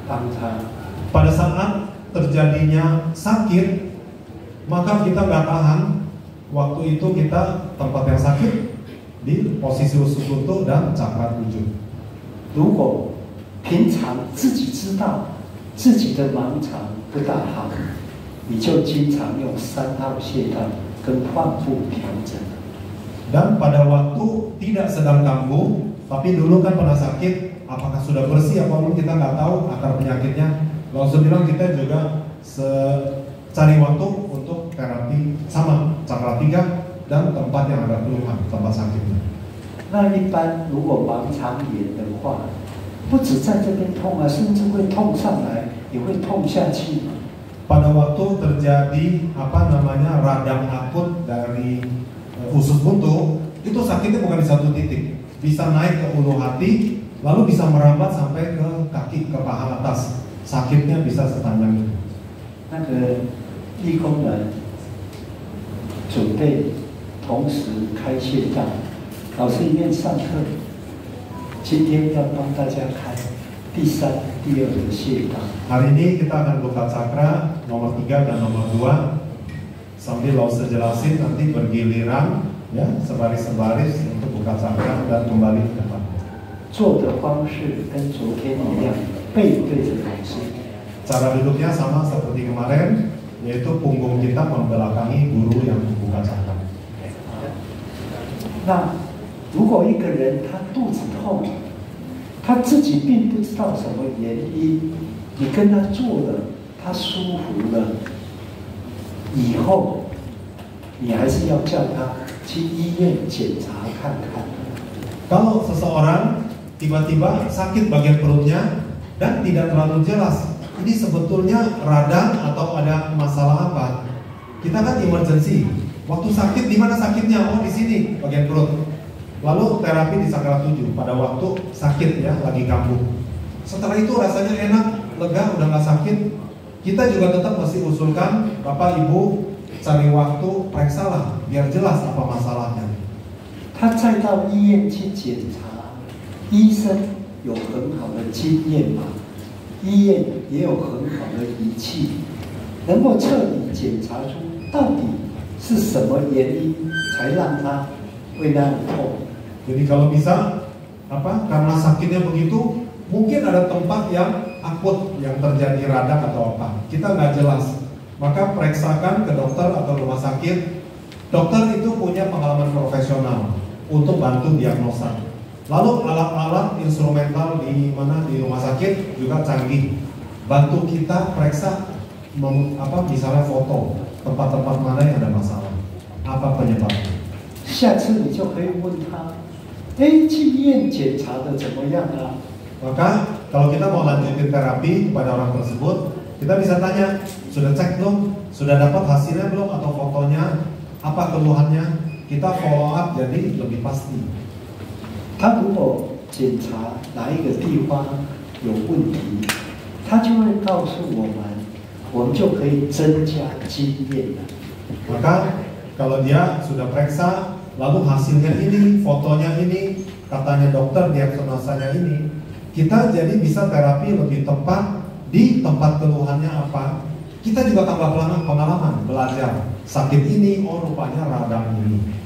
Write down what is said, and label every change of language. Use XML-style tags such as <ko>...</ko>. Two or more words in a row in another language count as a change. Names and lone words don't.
<id>Pada saat terjadinya sakit, maka kita nggak tahan. Waktu itu kita tempat yang sakit di posisi usus buntu dan cakra 7.</id> <zh>如果平常自己知道自己的盲肠不大好，你就经常用3号穴道跟患部调整。</zh> <id>Dan pada waktu tidak sedang kambuh, tapi dulu kan pernah sakit, apakah sudah bersih apa belum kita nggak tahu akar penyakitnya. Langsung bilang kita juga cari waktu untuk terapi sama cakra 3 dan tempat yang ada keluhan, tempat sakitnya.</id> <zh>那一般如果盲肠炎的话，不止在这边痛啊，甚至会痛上来，也会痛下去。</zh> <id>Pada waktu terjadi radang akut dari usus buntu, itu sakitnya bukan di satu titik, bisa naik ke ulu hati, lalu bisa merambat sampai ke kaki, ke paha atas. Sakitnya bisa sepanjang itu.</id> <zh>那个义工们准备同时开穴道，老师一面上课，今天要帮大家开第3、第2的穴道。</zh> <id>Hari ini kita akan buka cakra nomor 3 dan nomor 2 sambil Lause jelasin nanti bergiliran ya, sebaris-sebaris untuk buka cakra dan kembali ke depan.</id> <zh>坐的方式跟昨天一样，背对着老师。</zh> <id>Cara duduknya sama seperti kemarin, yaitu punggung kita membelakangi guru yang membuka cakra.</id> <zh>那如果一个人他肚子痛，他自己并不知道什么原因，你跟他做了，他舒服了，以后你还是要叫他去医院检查看看。</zh> <id>Kalau seseorang tiba-tiba sakit bagian perutnya dan tidak terlalu jelas, ini sebetulnya radang atau ada masalah apa? Kita kan emergency. Waktu sakit di mana sakitnya? Oh, di sini bagian perut. Lalu terapi di sakral 7 pada waktu sakit ya, lagi kambuh. Setelah itu rasanya enak, lega, udah nggak sakit. Kita juga tetap mesti usulkan Bapak Ibu cari waktu periksalah biar jelas apa masalahnya.</id> <zh>他再到医院去检查，医生有很好的经验嘛，医院也有很好的仪器，能够彻底检查出到底是什么原因才让他会那样痛。</zh> <id>Jadi kalau bisa karena sakitnya begitu, mungkin ada tempat yang akut yang terjadi radang atau apa, kita nggak jelas, maka periksakan ke dokter atau rumah sakit. Dokter itu punya pengalaman profesional untuk bantu diagnosa. Lalu alat-alat instrumental di rumah sakit juga canggih, bantu kita periksa misalnya foto tempat-tempat mana yang ada masalah, apa penyebabnya.</id> <zh>下次你就可以问他，去医院检查的怎么样啊？</zh> <id>Maka kalau kita mau lanjutin terapi kepada orang tersebut, kita bisa tanya, sudah cek belum? Sudah dapat hasilnya belum? Atau fotonya? Apa keluhannya? Kita</id> <en>follow up</en> <id>jadi lebih pasti.</id> <zh>他如果检查哪一个地方有问题，他就会告诉我们就可以增加经验了。</zh> <id>Maka kalau dia sudah periksa, lalu hasilnya ini, fotonya ini, katanya dokter diagnosanya ini, kita jadi bisa terapi lebih tepat di tempat keluhannya apa. Kita juga tambah pengalaman, belajar sakit ini, oh rupanya radang ini.</id>